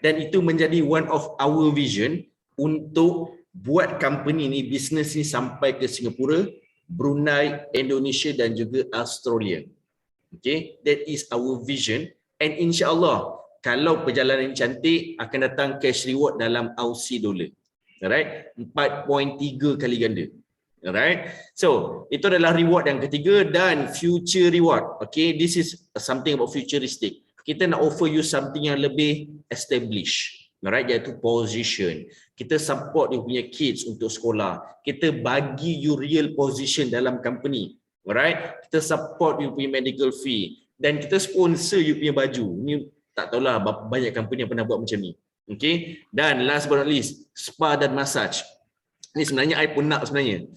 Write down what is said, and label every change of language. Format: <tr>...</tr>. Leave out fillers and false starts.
<ms>Dan itu menjadi</ms> <en>one of our vision</en> <ms>untuk buat company ni, business ni sampai ke Singapura, Brunei, Indonesia dan juga Australia. Okay?</ms> <en>That is our vision, and</en> <ms>insya-Allah kalau perjalanan cantik akan datang cash reward dalam Aussie dollar. Alright? 4.3 kali ganda. Alright? So, itu adalah reward yang ketiga. Dan future reward.</ms> <en>Okay, this is something about futuristic.</en> <ms>Kita nak</ms> <en>offer you something</en> <ms>yang lebih established. Alright, iaitu position. Kita support you punya kids untuk sekolah. Kita bagi you real position dalam company. Alright? Kita support you punya medical fee. Dan kita sponsor you punya baju. Ni tak tahulah banyak company yang pernah buat macam ni. Okay. Dan</ms> <en>last but not least,</en> <ms>spa dan massage. Ni sebenarnya I pun nak sebenarnya.</ms>